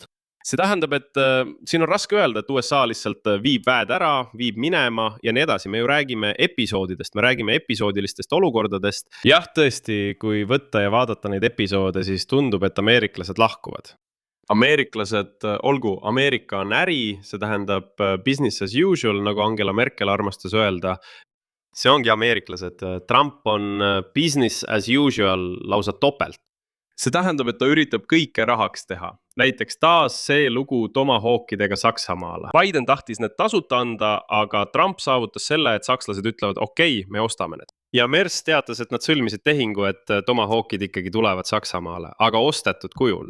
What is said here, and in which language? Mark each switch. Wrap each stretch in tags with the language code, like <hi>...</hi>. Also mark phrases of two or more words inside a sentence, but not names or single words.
<et>See tähendab, et siin on raske öelda, et USA lihtsalt viib väed ära, viib minema ja nii edasi. Me ju räägime episoodidest, me räägime episoodilistest olukordadest. Jah, tõesti, kui võtta ja vaadata neid episoode, siis tundub, et ameeriklased lahkuvad. Ameerika on äri, see tähendab</et> <en>business as usual,</en> <et>nagu Angela Merkel armastas öelda. See ongi ameeriklased. Trump on</et> <en>business as usual</en> <et>lausa topelt. See tähendab, et ta üritab kõike rahaks teha. Näiteks taas see lugu Tomahawkidega Saksamaale. Biden tahtis need tasuta anda, aga Trump saavutas selle, et sakslased ütlevad, okei, me ostame need. ja Merz teatas, et nad sõlmisid tehingu, et Tomahawkid ikkagi tulevad Saksamaale, aga ostetud kujul.</et>